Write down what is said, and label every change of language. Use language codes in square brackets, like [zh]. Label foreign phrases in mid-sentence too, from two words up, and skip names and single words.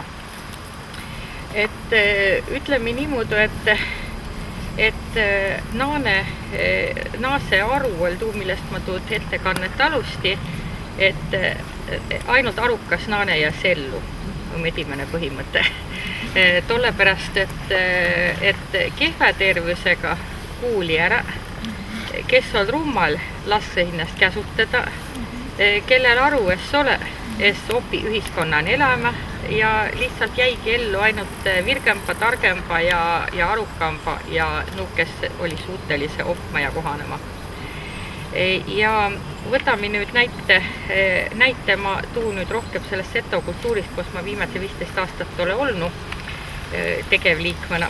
[vro] Et ütleme niimoodi, et naase aru oli tuu, millest ma tuud ettekannet alusti, et ainult arukas naane ja sellu on edimene põhimõte. Tolle pärast, et kehva tervisega kuuli ära, kes on rummal, lasse hinnast käsutada, kellel aru es ole, es opi ühiskonnan elämä ja lihtsalt jäigi ellu ainult virgempa, targempa ja arukampa ja nuukes oli suutelise opma ja kohanema. [et] Ja võtame nüüd näite ma tuu nüüd rohkem sellest seto kultuurist, kus ma viimase 15 aastat ole olnud tegevliikmena.